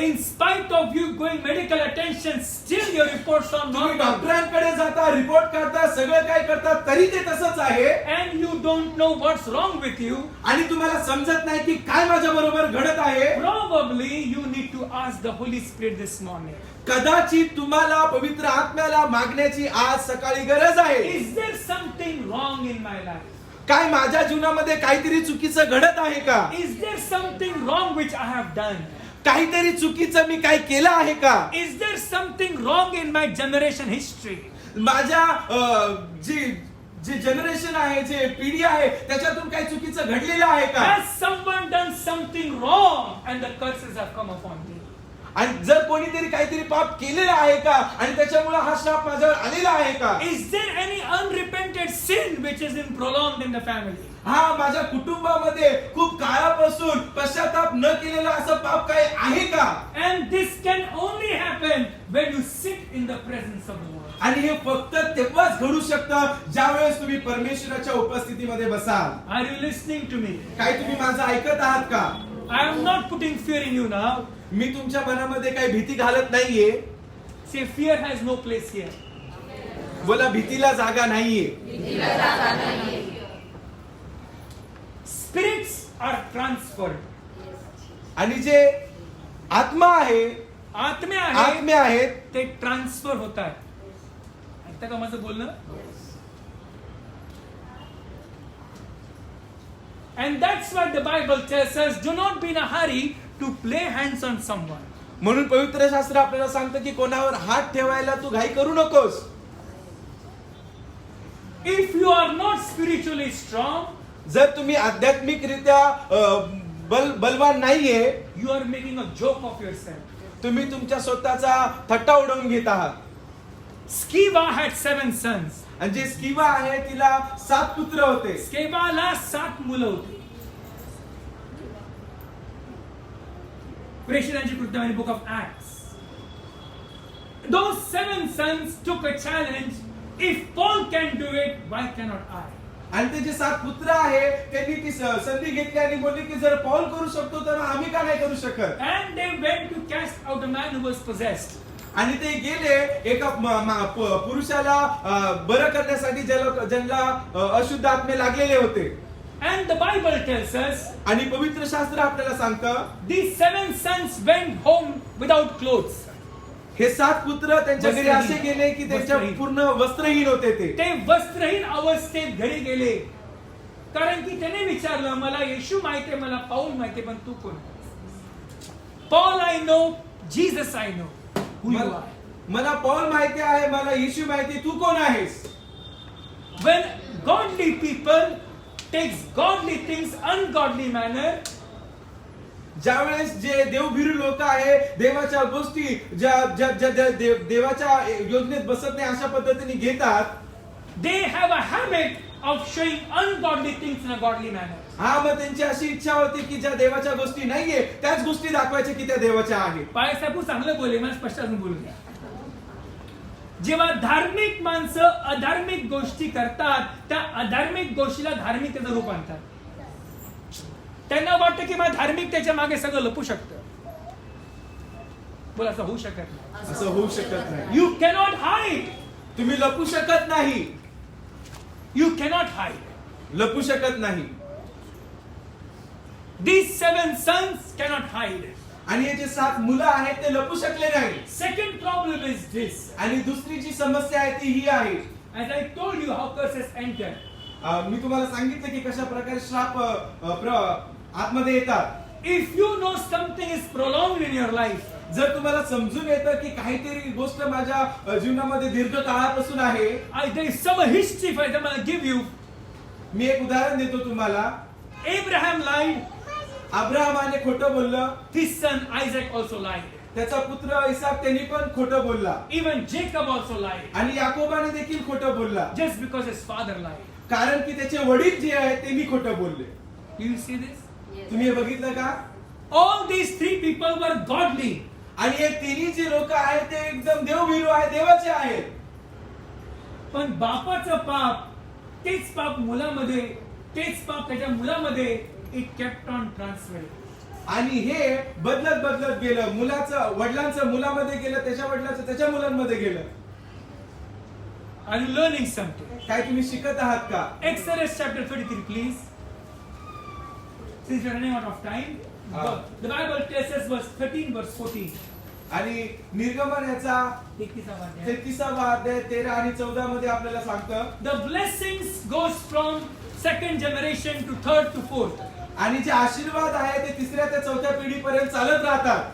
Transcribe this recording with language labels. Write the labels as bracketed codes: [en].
[en] in spite of you going medical attention, still your reports are [mr] तुम्ही [en] not, [mr] डॉक्टरांकडे जाता, report करता, सगळं काय करता, तरी ते तसंच आहे. [en] and you don't know what's wrong with you, [mr] आणि तुम्हाला समजत नाही की काय माझ्या बरोबर घडत आहे. [en] probably you need to ask the Holy Spirit this morning. [mr] कदाचित तुम्हाला पवित्र आत्म्याला मागण्याची आज सकाळी गरज आहे. [en] Is there something wrong in my life? [mr] काय माझ्या जीवनामध्ये काहीतरी चुकीचं घडत आहे का? [en] Is there something wrong which I have done? [mr] काहीतरी चुकीचं मी काय केलं आहे का? [en] Is there something wrong in my generation history? [mr] माझ्या जे जनरेशन आहे, जे पिढी आहे, त्याच्यातून काही चुकीचं घडलेलं आहे का? [en] Has someone done something wrong and the curses have come upon me? [mr] आणि जर कोणीतरी काहीतरी पाप केलेलं आहे का आणि त्याच्यामुळे हा श्राप माझ्यावर आलेला आहे का? [en] Is there any unrepented sin which is in prolonged in the family? [mr] हा माझ्या कुटुंबामध्ये खूप काळापासून पश्चाताप न केलेला असं पाप काही आहे का? [en] And this can only happen when you sit in the presence of the Lord. [mr] आणि हे फक्त तेव्हाच घडू शकतं ज्या वेळेस तुम्ही परमेश्वराच्या उपस्थितीमध्ये बसाल. [en] Are you listening to me? [mr] काय तुम्ही माझं ऐकत आहात का? [en] I am not putting fear in you now. [mr] मी तुमच्या मनामध्ये काही भीती घालत नाहीये. [en] Say fear has no place here. [mr] बोला भीतीला जागा नाहीये. [en] Spirits are transferred. [mr] आणि जे आत्मा आहे, आत्मे आहेत ते ट्रान्सफर होत आहेत. ऐकता का माझं बोलणं? [en] And that's why the Bible tells us, do not be in a hurry to lay hands on someone. [mr] म्हणून पवित्र शास्त्र आपल्याला सांगतं की कोणावर हात ठेवायला तू घाई करू नकोस. [en] If you are not spiritually strong, [mr] जर तुम्ही आध्यात्मिकरित्या बलवान नाहीये, [en] you are making a joke of yourself. [mr] तुम्ही तुमच्या स्वतःचा थट्टा उडवून घेत आहात. [en] Sceva had 7 sons. [mr] आणि जे स्किवा आहे तिला 7 पुत्र होते. स्केबाला 7 मुलं होती. [en] प्रेषितांची कृत्यावली book of Acts. Those 7 sons took a challenge. If Paul can do it, why cannot I? [mr] आणि ते जे 7 पुत्र आहे त्यांनी ती संधी घेतली आणि बोलली की जर पौल करू शकतो तर आम्ही का नाही करू शकत. [en] And they went to cast out a man who was possessed. [mr] आणि ते गेले एका पुरुषाला बरं करण्यासाठी ज्यांना अशुद्ध आत्मे लागलेले होते. [en] And the Bible tells us [mr] आणि पवित्र शास्त्र आपल्याला सांगतं [en] these 7 sons went home without clothes. [mr] हे 7 पुत्र त्यांच्या घरी असे गेले की त्यांच्या पूर्ण वस्त्रहीन होते. ते वस्त्रहीन अवस्थेत घरी गेले, कारण की त्याने विचारलं, मला येशू माहितीये, मला पाऊल माहितीये, पण तू कोण? [en] Paul I know, Jesus I know. Who you are? [mr] मला पौल माहिती आहे, मला येशू माहिती, तू कोण आहेस? [en] When godly people takes godly things ungodly manner, [mr] ज्यावेळेस जे देवभिरू लोक आहे देवाच्या गोष्टी ज्या देवाच्या योजनेत बसत नाही अशा पद्धतीने घेतात, [en] they have a habit of showing ungodly things in a godly manner. [mr] हा, मग त्यांची अशी इच्छा होती की ज्या देवाच्या गोष्टी नाहीये त्याच गोष्टी दाखवायच्या की त्या देवाच्या आहेत. पायसाहेब चांगलं बोलले, मला स्पष्ट अजून बोलू द्या. जेव्हा धार्मिक माणसं अधार्मिक गोष्टी करतात, त्या अधार्मिक गोष्टीला धार्मिकतेचं रूप आणतात. त्यांना वाटतं की मला धार्मिकतेच्या मागे सगळं लपू शकतं. बोला, असं होऊ शकत नाही. असं होऊ शकत नाही. [en] You cannot hide. [mr] तुम्ही लपू शकत नाही. [en] You cannot hide. [mr] लपू शकत नाही. [en] These 7 sons cannot hide. [mr] आणि हे जे 7 मुलं आहेत ते लपू शकले नाही. [en] Second problem is this. [mr] आणि दुसरी जी समस्या आहे ती ही आहे. [en] As I told you how curses enter. [mr] मी तुम्हाला सांगितलं की कशा प्रकारे श्राप आतमध्ये येतात. [en] If you know something is prolonged in your life, [mr] जर तुम्हाला समजून येतं की काहीतरी गोष्ट माझ्या जीवनामध्ये दीर्घ काळापासून आहे, [en] there is some history for them. I'll give you. [mr] मी एक उदाहरण देतो तुम्हाला. [en] Abraham lied. [mr] अब्राहमाने खोटं बोललं. [en] His son Isaac also lied. [mr] त्याचा पुत्र इसाक त्यांनी पण खोटं बोलला. [en] Even Jacob also lied. [mr] आणि याकोबाने देखील खोटं बोलला. [en] Just because his father lied. [mr] कारण की त्याचे वडील जे आहेत त्यांनी खोटं बोलले. [en] Do you see this? [mr] तुम्ही हे बघितलं का? [en] All these 3 people were godly. [mr] आणि हे तिन्ही जे लोक आहेत ते एकदम देवभीरू आहेत, देवाचे आहेत. पण बापाचं पाप, तेच पाप मुलामध्ये, तेच पाप त्याच्या मुलामध्ये, [en] it kept on transferring. [mr] आणि हे बदलत गेलं. मुलाचं वडिलांचं मुलामध्ये गेलं, त्याच्या वडिलांचं त्याच्या मुलांमध्ये गेलं. [en] Are you learning something? [mr] काय तुम्ही शिकत आहात का? [en] Exodus chapter 33, please. Since we are running out of time, the Bible tells us verse 13, verse 14. [mr] आणि निर्गमन याचा 33वा अध्याय 13 आणि 14 मध्ये आपल्याला सांगतं, [en] the blessings goes from second generation to third to fourth. [mr] आणि जे आशीर्वाद आहे ते 3ऱ्या ते 4थ्या पिढीपर्यंत चालत राहतात.